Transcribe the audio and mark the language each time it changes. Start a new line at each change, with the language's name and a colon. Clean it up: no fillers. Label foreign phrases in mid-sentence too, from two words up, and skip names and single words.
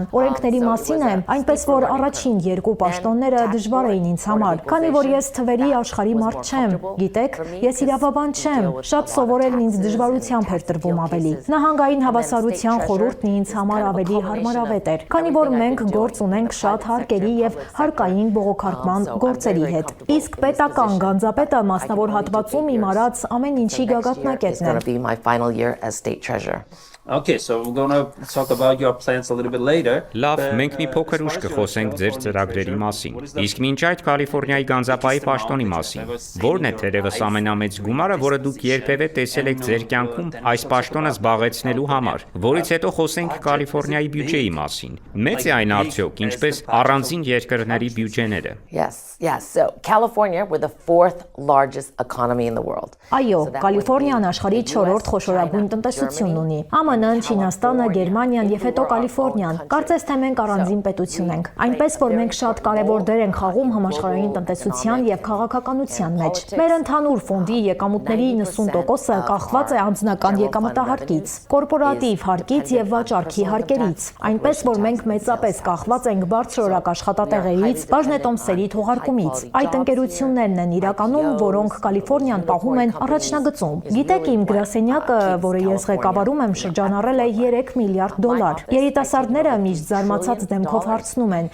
Armenian: օրենքների մասին է, այնպես որ առաջին 2 պաշտոնները դժվար էին ինձ համար, քանի որ ես թվերի աշխարհի մարդ չեմ։ Գիտեք, ես իրավաբան չեմ, շատ սովորելն ինձ դժվարությամբ էր տրվում ավելի։ Նահանգային հավասարության խորհուրդն ինձ համար ավելի հարմարավետ էր, քանի որ մենք գործ ունենք շատ հարկերի եւ հարկային բողոքարկման գործերի հետ։ Իսկ պետական գանձապետը մասնավոր հատվածում իմ արած ամեն ինչի գագաթնակետն է։
English: Going to be my final year as state treasurer. Okay, so we're going to talk about your plans a little bit later.
Armenian: Լավ, մենք մի փոքր ուշ կխոսենք ձեր ծրագրերի մասին։ Իսկ մինչ այդ Կալիֆոռնիայի գանձապահի պաշտոնի մասին։ Որն է թերևս ամենամեծ գումարը, որը դուք երբևէ տեսել եք ձեր կյանքում այս պաշտոնը զբաղեցնելու համար, որից հետո խոսենք Կալիֆոռնիայի բյուջեի մասին։ Մեծ է այն արդյոք, ինչպես առանձին երկրների բյուջեները։
English: Yes. So California, we're the 4th largest economy in the world.
Armenian: Այո, Կալիֆոռնիան աշխարհի 4-րդ խոշորագույն տնտեսությունն ունի։ ԱՄՆ ԱՄՆ-ն, Չինաստանը, Գերմանիան եւ հետո Կալիֆոռնիան։ Կարծես թե մենք առանձին պետություն ենք։ Այնպես որ մենք շատ կարևոր դեր ենք խաղում համաշխարհային տնտեսության եւ քաղաքականության մեջ։ Մեր ընդհանուր ֆոնդի եկամուտների 90%-ը կախված է անձնական եկամտահարկից, կորպորատիվ հարկից եւ վաճառքի հարկերից։ Այնպես որ մենք մեծապես կախված ենք բարձրորակ աշխատատեղերից, բաժնետոմսերի թողարկումից։ Այդ ընկերություններն են իրականում, որոնք Կալիֆոռնիան պահում են առաջնագծում։ Գիտեք, իմ գրասենյակը, որը ես ղեկավարում եմ, շրջանառել է $3 միլիարդ։ Երիտասարդները միշտ զարմացած դեմքով հարցնում են.